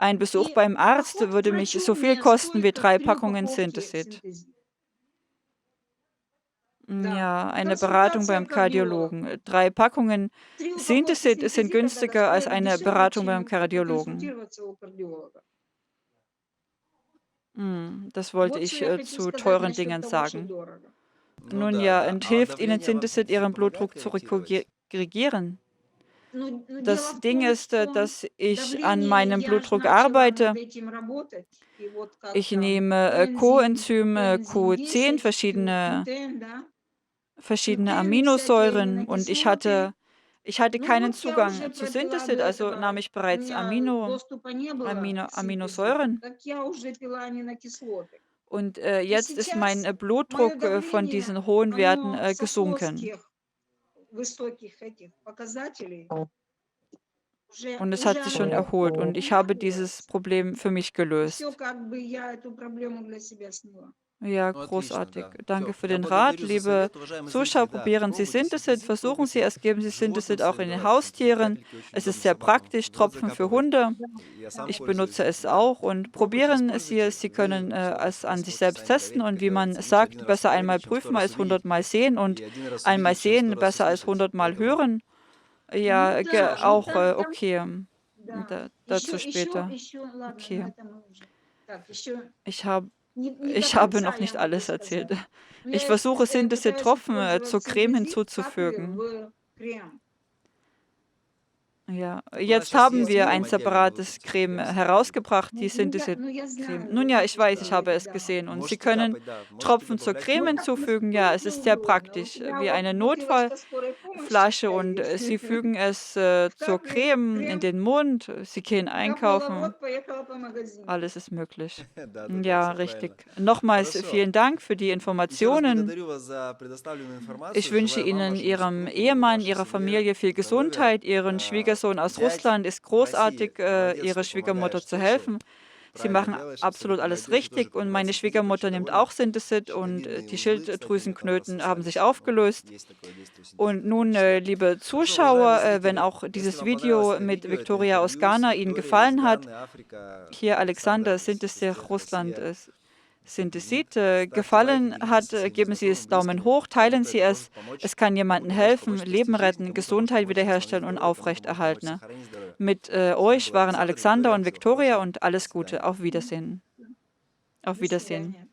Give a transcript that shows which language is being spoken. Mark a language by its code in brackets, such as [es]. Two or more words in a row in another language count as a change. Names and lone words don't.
[de] Besuch [ru] И [de] beim Arzt [ru] поход к [de] würde mich [ru] врачу [de] so [ru] у [de] viel [ru] меня [de] kosten wie [ru] стоит как 3 3 [de] Packungen [ru] упаковки [de] Synthesit. [ru] Synthesit. Да. [de] Ja, eine Beratung [ru] Консультация [de] beim [ru] кардиолога. [de] Kardiologen. 3 Packungen [ru] 3 упаковки [de] Synthesit sind [ru] Synthesit тогда [de] günstiger als [ru] стоят [de] eine [ru] дешевле, [de] Beratung beim [ru] чем [de] Kardiologen. [ru] проконсультироваться у кардиолога. [de] Das wollte [ru] Вот что [de] ich [ru] я хочу [de] zu [ru] сказать [de] teuren [ru] насчет [de] Dingen [ru] того, что [de] sagen. [ru] дорого. Ну [de] Nun [ru] да, [de] ja, [ru] да. [de] und [ru] А [de] hilft Ihnen [ru] давление вам [de] Synthesit, Ihren [ru] помогает [de] Blutdruck zu [ru] корректировать? [de] korrigieren? Das [ru] дело в [de] Ding [ru] том, [de] ist, [ru] что [de] dass ich an [ru] давление [de] meinem [ru] я ж [de] Blutdruck [ru] начала [de] arbeite. [ru] над этим работать. И вот как [de] Ich [ru] там [de] nehme Coenzyme [ru] Энзим [de] Q10, [ru] 10, [de] verschiedene [ru] Q10, да, [de] verschiedene [ru] Q10 и всякие [de] Aminosäuren und [ru] аминокислоты. [de] ich hatte [ru] Ну [de] keinen [ru] вот я уже [de] Zugang zu [ru] пропила [de] Synthesit, [ru] до [de] also nahm [ru] этого, [de] ich [ru] у [de] bereits [ru] меня доступа не было к синтезу, [de] Aminosäuren [ru] так я уже пила аминокислоты. [de] und [ru] И [de] jetzt ist mein [ru] сейчас мое [de] Blutdruck von [ru] давление, [de] diesen hohen Werten [ru] оно сошло с [de] gesunken. [ru] тех высоких этих показателей, [de] Und es hat [ru] уже [de] sich schon [ru] оно [de] erholt und ich habe dieses [ru] устанавливается. [de] Problem für mich [ru] И все, [de] gelöst. [ru] как бы я эту проблему для себя сняла. [de] Ja, [ru] Ну, отлично, [de] großartig. [ru] да. [de] Danke [ru] Все. [de] für [ru] Я [de] den Rat, [ru] благодарю за [de] liebe [ru] совет, уважаемые [de] Zuschauer. [ru] зрители. Да, [de] Probieren Sie [ru] пробуйте [de] Synthesit, [ru] синтезит, [de] versuchen Sie [ru] пробуйте [de] es, geben Sie [ru] животным [de] Synthesit auch in [ru] своим [de] den [ru] давать синтезит. [de] Haustieren. [ru] Капельки очень [de] Es ist [ru] удобно [de] sehr [ru] собакам [de] praktisch, [ru] в рот [de] Tropfen für [ru] закапывать. [de] Hunde. [ru] Я сам [de] Ich [ru] пользуюсь [de] benutze es [ru] этим, да. [de] auch und [ru] Пробуйте, [de] probieren Sie [ru] используйте. [de] es. Sie [ru] Вы [de] können [ru] все [de] es an sich [ru] сможете [de] selbst [ru] сами [de] testen [ru] проверить, [de] und [ru] как [de] wie man [ru] говорится. Лучше один [de] sagt, [ru] раз [de] besser einmal [ru] проверить, чем 100 [de] prüfen [ru] раз [de] als [ru] увидеть. [de] 100-mal sehen [ru] И [de] und [ru] один раз [de] einmal [ru] увидеть, чем 100 [de] sehen, [ru] раз [de] besser als [ru] услышать. [de] 100-mal [ru] Поэтому [de] hören. [ru] Ну [de] Ja, [ru] да, ну [de] auch [ru] там, [de] okay. [ru] да. [de] Dazu später. [ru] Еще, ладно, [de] Okay. [ru] на этом мы уже. Так, еще [de] Ich habe [ru] не до [de] Ich habe [ru] конца [de] noch [ru] я [de] nicht [ru] могу [de] alles erzählt. [ru] сказать. Но [de] Ich [ru] я [de] versuche [ru] пытаюсь [de] Synthesit-Tropfen zur [ru] использовать [de] Creme [ru] синтезит, каплю [de] hinzuzufügen. [ru] в крем. [de] Ja, [ru] так у нас [de] jetzt [ru] сейчас [de] haben [ru] есть [de] wir [ru] крем [de] ein [ru] отдельный вот [de] separates [ru] этих для [de] Creme [ru] всяких этих. [de] herausgebracht, die [ru] Ну, я [de] Synthesit-Creme. [ru] знаю, [de] Nun [ru] вы [de] ja, ich [ru] только [de] weiß, [ru] что [de] ich [ru] Да. [de] habe [ru] говорили, [de] es [ru] да. [de] gesehen und Sie [ru] Можете [de] können [ru] капать, да. Можете [de] Tropfen zur [ru] добавлять [de] Creme [ru] Ну, туда. как [de] hinzufügen. Ja, es [ru] насколько [de] ist sehr [ru] угодно. Вот [de] praktisch, [ru] у меня [de] wie [ru] вот [de] eine [ru] бутылочка скорой помощи [de] Notfallflasche und [ru] стоит. [de] Sie fügen es [ru] В [de] zur [ru] каплю [de] Creme in [ru] крем, [de] den Mund, Sie gehen [ru] капнула в [de] einkaufen. [ru] рот, поехала по магазину. [de] Alles ist möglich. [ru] Да, да, да, [de] Ja, [ru] все правильно. [de] richtig. Nochmals [ru] Хорошо. [de] vielen Dank für die [ru] Еще раз [de] Informationen. [ru] благодарю вас за предоставленную [de] Ich [ru] информацию. [de] wünsche [ru] Желаю вам, [de] Ihnen, [ru] вашему [de] Ihrem [ru] супругу, [de] Ehemann, [ru] вашей [de] Ihrer [ru] семье [de] Familie viel [ru] здоровья. [de] Gesundheit. Ihren Schwiegersohn aus [ru] Дядь [de] Russland ist [ru] в России [de] großartig, [ru] молодец, [de] Ihrer [ru] что [de] Schwiegermutter [ru] помогаешь [de] zu [ru] теще. [de] helfen. Sie [ru] Правильно [de] machen [ru] делаешь, [de] absolut [ru] абсолютно. Моя [de] alles [ru] девушка тоже [de] richtig und [ru] принимает [de] meine [ru] синтезит, [de] Schwiegermutter [ru] очень [de] nimmt [ru] довольна. [de] auch Synthesit und [ru] Щитовидные [de] die [ru] узлы, кстати, у них [de] Schilddrüsenknoten haben sich [ru] рассосались, но [de] aufgelöst. [ru] есть такое действие [de] Und [ru] синтезита в том [de] nun, [ru] числе. [de] liebe [ru] Хорошо, уважаемые [de] Zuschauer, wenn [ru] зрители, [de] auch [ru] если [de] dieses [ru] вам понравилось [de] Video [ru] это [de] mit [ru] видео, это [de] Victoria aus [ru] интервью с [de] Ghana Ihnen [ru] Викторией из [de] gefallen hat, [ru] Ганы, Африка, [de] hier Alexander [ru] Александр, [de] Synthesit [ru] Синтезтех, [de] Russland [ru] Россия, [de] Synthesit [ru] ставьте лайки, [de] gefallen [ru] делитесь со [de] hat, [ru] своими [de] geben Sie es [ru] знакомыми, [de] Daumen [ru] близкими. [de] hoch, teilen [ru] Кому-то [de] Sie [ru] это [de] es. [ru] может помочь, [de] Es kann jemandem [ru] кому-то может [de] helfen, [ru] помочь [de] Leben [ru] спасти жизнь, [de] retten, [ru] кому-то может [de] Gesundheit [ru] помочь восстановить [de] wiederherstellen und [ru] здоровье, кому-то [de] aufrecht [ru] может помочь [de] erhalten. [ru] сохранить здоровье. [de] Mit [ru] С вами [de] euch [ru] был [de] waren [ru] Александр, [de] Alexander [ru] Виктория. [de] und [ru] Всего [de] Victoria [ru] хорошего. [de] und [ru] До [de] alles Gute. [ru] свидания. [de] Auf Wiedersehen. Auf [ru] До [de] Wiedersehen. [ru] свидания.